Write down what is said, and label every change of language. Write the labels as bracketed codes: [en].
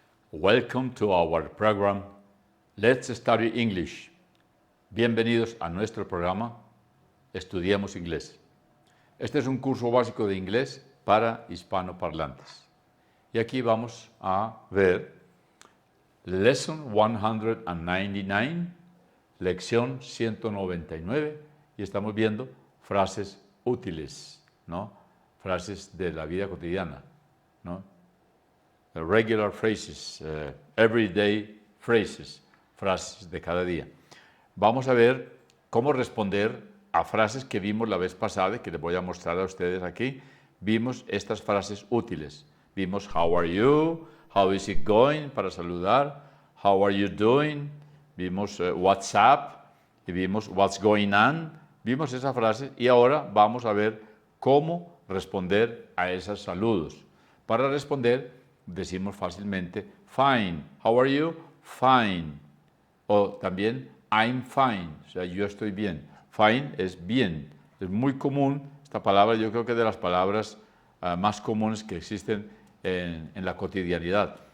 [en] Welcome to our program Let's Study English. [es] Bienvenidos a nuestro programa Estudiemos Inglés. Este es un curso básico de inglés para hispanoparlantes. Y aquí vamos a ver Lesson 199, lección 199, y estamos viendo frases útiles, ¿no? Frases de la vida cotidiana, ¿no? [en] Regular phrases, everyday phrases, [es] frases de cada día. Vamos a ver cómo responder a frases que vimos la vez pasada, que les voy a mostrar a ustedes aquí. Vimos estas frases útiles. Vimos [en] how are you, how is it going [es] para saludar, [en] how are you doing, [es] vimos [en] what's up [es] y vimos [en] what's going on. [es] Vimos esas frases y ahora vamos a ver cómo responder a esos saludos. Para responder decimos fácilmente [en] fine, how are you? Fine. [es] O también [en] I'm fine, [es] o sea, yo estoy bien. Fine es bien. Es muy común esta palabra, yo creo que es de las palabras más comunes que existen en la cotidianidad.